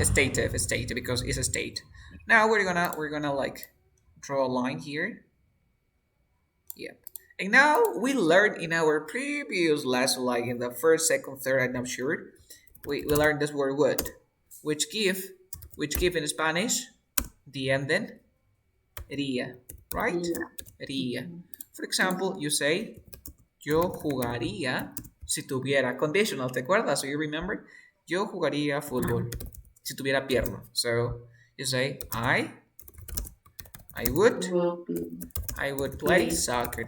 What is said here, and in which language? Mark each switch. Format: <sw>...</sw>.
<en>Stative, because it's a state. Now we're gonna like draw a line here. Yep. And now we learned in our previous lesson, like in the first, second, third, I'm not sure. We learned this word would, which give in Spanish the ending ría, right?</en> <es>Ría.</es> <en>For example, you say</en> <es>yo jugaría si tuviera</es> <en>conditional,</en> <es>¿te acuerdas?</es> <en>So you remember?</en> <es>Yo jugaría fútbol si tuviera pierna.</es> <en>So you say I would play soccer.</en>